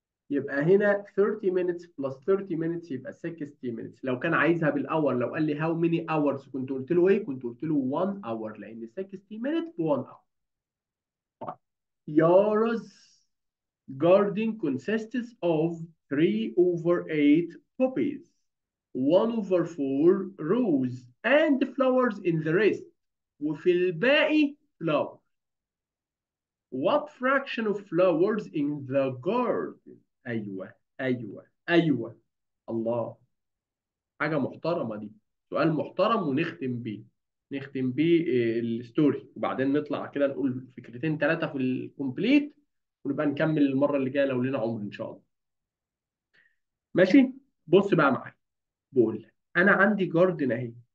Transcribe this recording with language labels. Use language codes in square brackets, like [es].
[ar] يبقى هنا [en] 30 minutes plus 30 minutes [ar] يبقى [en] 60 minutes. [ar] لو كان عايزها بالاور، لو قال لي [en] how many hours [ar] كنت قلت له ايه؟ كنت قلت له [en] 1 hour، [ar] لان [en] 60 minutes [ar] ب 1 hour. [en] Yara's garden consists of 3 over 8 poppies, 1 over 4 rose and flowers in the rest. [ar] وفي الباقي flower. [en] What fraction of flowers in the garden؟ [ar] أيوة أيوة أيوة. الله، حاجة محترمة دي، سؤال محترم ونختم بيه. نختم بيه الستوري، وبعدين نطلع كده نقول فكرتين ثلاثة في الكومبليت، ونبقى نكمل المرة اللي جاية لو لنا عمر إن شاء الله. ماشي. بص بقى معايا. بقول انا عندي جاردن اهي.